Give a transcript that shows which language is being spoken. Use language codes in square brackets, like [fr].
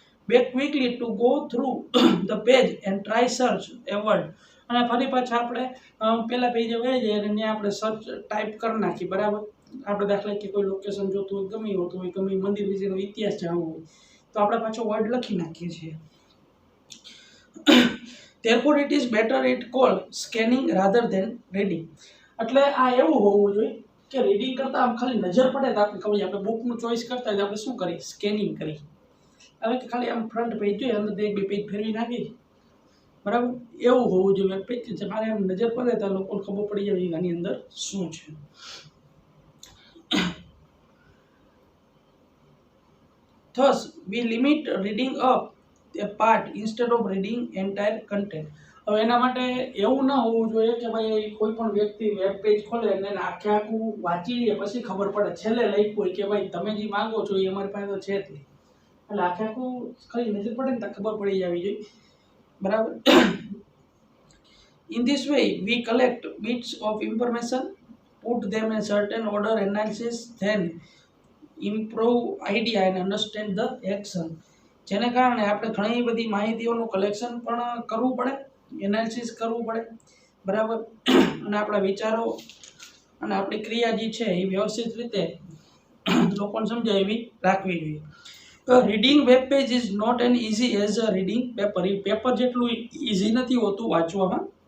[en] back quickly to go through the page and try search a word, [gu] અને ફરી પાછા આપણે પહેલા પેજે વહી જઈએ અને ત્યાં આપણે સર્ચ ટાઈપ કરી નાખીએ, બરાબર। આપણે દાખલા કે કોઈ લોકેશન જોતું હોય, ગમે હોતું હોય, ગમે મંદિર વિશેનો ઇતિહાસ જાણવો હોય તો આપણે પાછો વર્ડ લખી નાખીએ છીએ। [en] Therefore it is better it called scanning rather than reading। [gu] એટલે આ એવું હોવું જોઈએ કે રીડિંગ કરતાં આમ ખાલી નજર પડે તો આપણે ખબર આપણે બુકનું ચોઈસ કરતા હોય તો આપણે શું કરીએ, સ્કેનિંગ કરી. હવે કે ખાલી આમ ફ્રન્ટ પેજ જોઈએ, અંદર એક બે પેજ ફેરવી નાખી, બરાબર, એવું હોવું જોઈએ વેબ પેજ. છે મારે આમ નજર પડે તો લોકોને ખબર પડી જાય કે આની અંદર શું છે. [en] Thus, we limit reading up a part instead of reading entire content. [gu] હવે એના માટે એવું ના હોવું જોઈએ કે ભાઈ કોઈ પણ વ્યક્તિ વેબ પેજ ખોલે અને આખે આખું વાંચી લે પછી ખબર પડે, છેલ્લે લખ્યું હોય કે ભાઈ તમે જે માંગો છો એ અમારી પાસે તો છે જ નહીં, એટલે આખે આખું ખાલી નજર પડે ને તો ખબર પડી જવી જોઈએ, બરાબર. [en] In this way, we collect bits of information, put them in certain order, analysis, then improve idea and understand the action. [gu] જેને કારણે આપણે ઘણી બધી માહિતીઓનું કલેક્શન પણ કરવું પડે, એનાલિસિસ કરવું પડે, બરાબર, અને આપણા વિચારો અને આપણી ક્રિયા જે છે એ વ્યવસ્થિત રીતે લોકોને સમજાય એવી રાખવી જોઈએ. [en] Reading web page is not an easy as a reading paper. [gu] A paper જેટલું ઇઝી નથી હોતું વાંચવામાં.